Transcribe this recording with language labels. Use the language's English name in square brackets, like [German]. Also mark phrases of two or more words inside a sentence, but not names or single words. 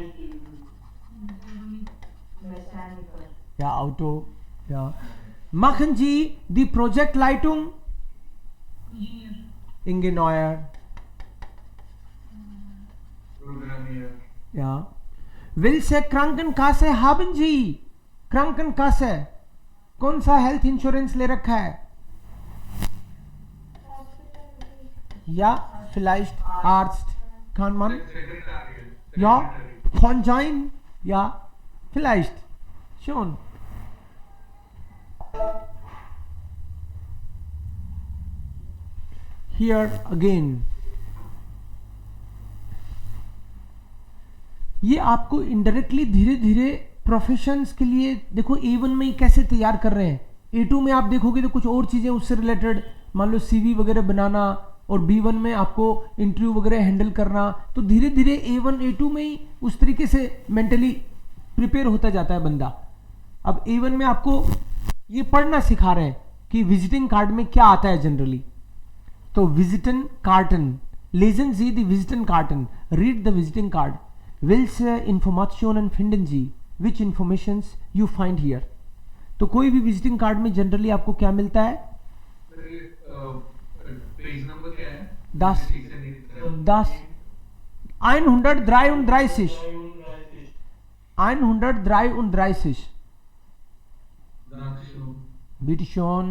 [German] Ja, Auto. Ja. Machen Sie die Projektleitung? Ingenieur. Ja. Welche Krankenkasse haben Sie? Krankenkasse. [Hindi] कौन सा [English] health insurance [Hindi] ले रखा है? [German] Ja, vielleicht Arzt, kann man? Ja, kann sein. Ja, vielleicht. Schon. [English] Here again. [Hindi] ये आपको इनडायरेक्टली धीरे धीरे प्रोफेशंस के लिए देखो A1 में ही कैसे तैयार कर रहे हैं। A2 में आप देखोगे तो कुछ और चीजें उससे रिलेटेड, मान लो CV वगैरह बनाना, और B1 में आपको इंटरव्यू वगैरह हैंडल करना, तो धीरे धीरे A1 A2 में ही उस तरीके से [English] mentally prepare [Hindi] होता जाता है बंदा। अब A1 में आपको ये पढ़ना सिखा रहे हैं कि [English] visiting card [Hindi] में क्या आता है जनरली। [German] तो Visitenkarten, lesen Sie die Visitenkarten, [English] read the visiting card, [German] welche Informationen finden Sie, [English] which informations you find here। [Hindi] तो कोई भी [English] visiting card [Hindi] में जनरली आपको क्या मिलता है? [English] page number [Hindi] क्या है? 10 133 133। [German] Bitte schön।